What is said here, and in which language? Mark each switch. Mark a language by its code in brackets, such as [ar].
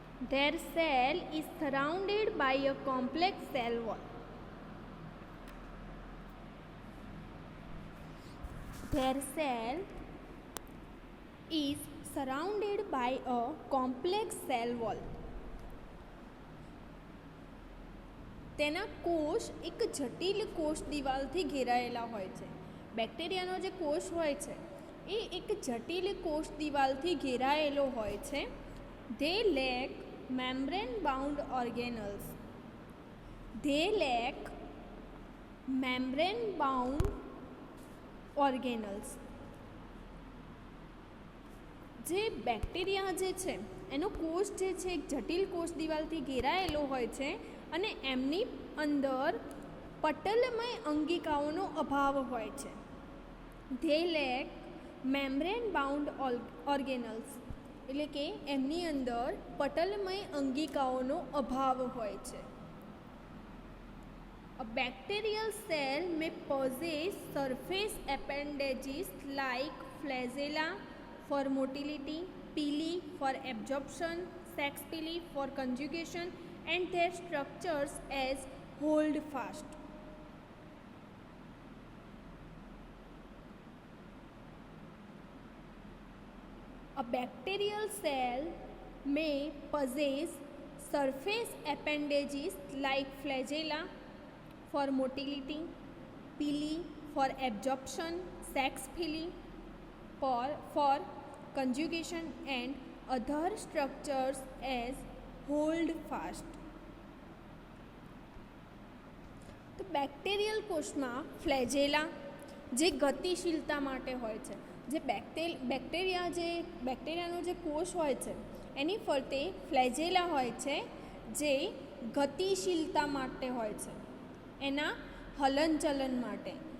[en] Their cell is surrounded by a complex cell wall. Their cell is surrounded by a complex cell wall. [gu] તેના કોષ એક જટિલ કોષ દિવાલથી ઘેરાયેલા હોય છે. બેક્ટેરિયાનો જે કોષ હોય છે એ એક જટિલ કોષ દિવાલથી ઘેરાયેલો હોય છે. [en] They lack membrane bound organelles. They lack membrane bound organelles. [gu] જે બેક્ટેરિયા જે છે એનો કોષ જે છે એક જટિલ કોષ દિવાલથી ઘેરાયેલો હોય છે અને એમની અંદર પટલમય અંગિકાઓનો અભાવ હોય છે. [en] they lack membrane bound organelles, [gu] એટલે કે એમની અંદર પટલમય અંગિકાઓનો અભાવ હોય છે. [en] A bacterial cell may possess surface appendages like flagella for motility, pili for absorption, sex pili for conjugation, and their structures as hold fast. A bacterial cell may possess surface appendages like flagella for motility, pili for absorption, sex pili for conjugation, and other structures as hold fast. [gu] તો bacterial કોષમાં ફ્લેજેલા જે ગતિશીલતા માટે હોય છે. જે બેક્ટેરિયાનો જે કોષ હોય છે એની ફરતે ફ્લેજેલા હોય છે જે ગતિશીલતા માટે હોય છે, એના હલનચલન માટે.